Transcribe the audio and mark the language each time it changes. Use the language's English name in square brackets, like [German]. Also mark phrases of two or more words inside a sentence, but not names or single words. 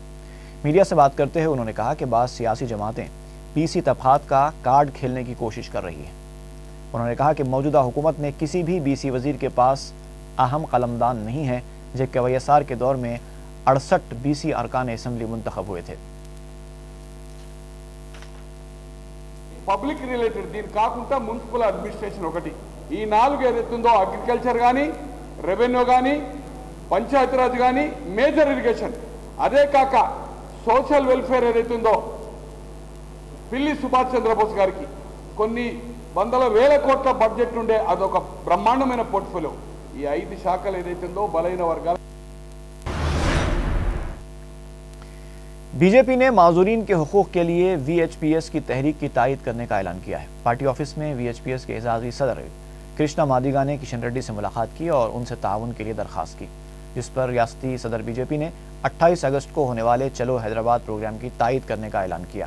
[Urdu] میڈیا سے بات کرتے ہوئے انہوں نے کہا کہ بعض سیاسی جماعتیں پی سی طبقات کا کارڈ کھیلنے کی کوشش کر رہی ہیں۔ انہوں نے کہا کہ موجودہ حکومت نے کسی بھی بی سی وزیر کے پاس اہم قلمدان نہیں ہے، جبکہ وائی ایس آر کے دور میں 68 بی سی ارکان اسمبلی منتخب ہوئے تھے۔ [English] public related [Telugu] దీని కాకుండా [English] municipal administration [Telugu] ఒకటి, ఈ 4 ఏదైతుందో అగ్రికల్చర్ కానీ, రెవెన్యూ కానీ, పంచాయతీరాజ్ కానీ, [English] major irrigation, [Telugu] అదే కాక [English] social welfare [Telugu] ఏదైతుందో పిల్లి సుభాష్ చంద్రబోస్ గారికి కొన్ని వందల వేల కోట్ల బడ్జెట్ ఉండే అదొక బ్రహ్మాండమైన పోర్ట్ఫోలియో। ఈ 5 శాఖలు ఏదైతుందో బలైన వర్గాల [Urdu] بی جے پی نے معذورین کے حقوق کے لیے وی ایچ پی ایس کی تحریک کی تائید کرنے کا اعلان کیا ہے۔ پارٹی آفس میں وی ایچ پی ایس کے اعزازی صدر کرشنا مادیگا نے کشن ریڈی سے ملاقات کی اور ان سے تعاون کے لیے درخواست کی، جس پر ریاستی صدر بی جے پی نے 28 اگست کو ہونے والے چلو حیدرآباد پروگرام کی تائید کرنے کا اعلان کیا۔